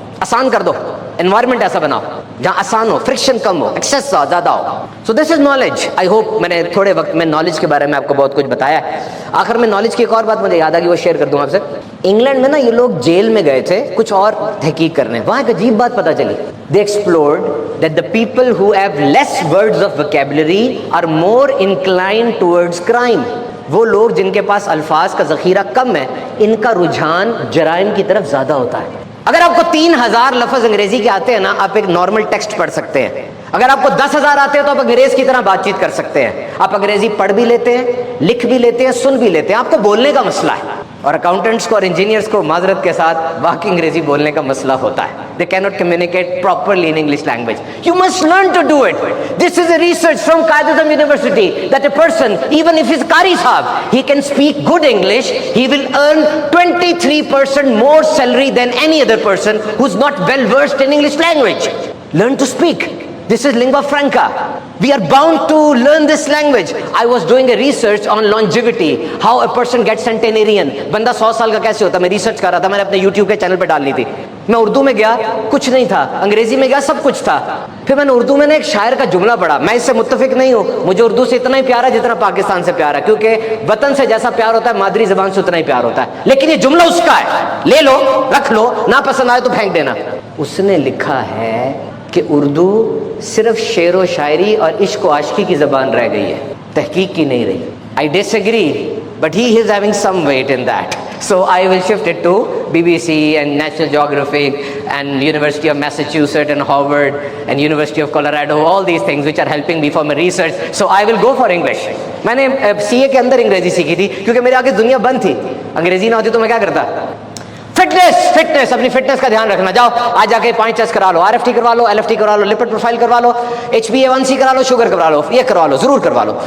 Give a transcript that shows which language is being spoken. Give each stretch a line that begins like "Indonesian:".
Urdu: آسان کر دو, انوائرمنٹ ایسا بناؤ جہاں آسان ہو, فرکشن کم ہو, ایکسیس زیادہ ہو.
English: So this is knowledge. I hope
Urdu: میں نے تھوڑے وقت میں نالج کے بارے میں آپ کو بہت کچھ بتایا ہے. آخر میں نالج کی ایک اور بات مجھے یاد آ گئی, وہ شیئر کر دوں آپ سے. انگلینڈ میں نا یہ لوگ جیل میں گئے تھے کچھ اور تحقیق کرنے, وہاں ایک عجیب بات پتہ چلی.
English: They explored that the people who have less words of vocabulary are more inclined towards crime.
Urdu: وہ لوگ جن کے پاس الفاظ کا ذخیرہ کم ہے, ان کا رجحان جرائم کی طرف زیادہ ہوتا ہے. اگر آپ کو 3000 لفظ انگریزی کے آتے ہیں نا, آپ ایک نارمل ٹیکسٹ پڑھ سکتے ہیں. اگر آپ کو 10,000 آتے ہیں تو آپ انگریز کی طرح بات چیت کر سکتے ہیں. آپ انگریزی پڑھ بھی لیتے ہیں, لکھ بھی لیتے ہیں, سن بھی لیتے ہیں. آپ کو بولنے کا مسئلہ ہے, اور اکاؤنٹنٹس کو اور انجینئرس کو معذرت کے ساتھ واقعی انگریزی بولنے کا مسئلہ ہوتا ہے.
English: They cannot communicate properly in English language. You must learn to do it. This is a research from Qaid-e-Azam University that a person, even if he's Qari Sahab, he can speak good English, he will earn 23% more salary than any other person who's not well versed in English language. Learn to speak. This is lingua franca. We are bound to learn this language. I was doing a research on longevity, how a person gets centenarian.
Urdu: بندہ 100 سال کا کیسے ہوتا ہے, میں research کر رہا تھا, میں نے اپنے YouTube کے چینل پہ ڈالنی تھی. میں اردو میں گیا, کچھ نہیں تھا. انگریزی میں گیا, سب کچھ تھا. پھر میں نے اردو میں نے ایک شاعر کا جملہ پڑھا. میں اس سے متفق نہیں ہوں, مجھے اردو سے اتنا ہی پیارا جتنا پاکستان سے پیارا, کیونکہ وطن سے جیسا پیار ہوتا ہے مادری زبان سے اتنا ہی پیار ہوتا ہے. لیکن یہ جملہ اس کا ہے, لے لو, رکھ لو, نہ پسند آئے تو پھینک دینا. اس نے لکھا ہے کہ اردو صرف شعر و شاعری اور عشق و عاشقی کی زبان رہ گئی ہے, تحقیق کی نہیں رہی.
English: I disagree, but he is having some weight in that. So I will shift it to BBC and National Geographic and University of Massachusetts and Harvard and University of Colorado, all these things which are helping me for my research. So I will go for English.
Urdu: میں نے CA کے اندر انگریزی سیکھی تھی کیونکہ میرے آگے دنیا بند تھی. انگریزی نہ ہوتی تو میں کیا کرتا. فٹنس, اپنی فٹنس کا دھیان رکھنا. جاؤ آج جا کے 5 ٹیسٹ کرا لو, RFT کروا لو, LFT کروا لو, لپڈ پروفائل کروا لو, HbA1c کرا لو, شوگر کروا لو, یہ کروا لو, ضرور کروا لو.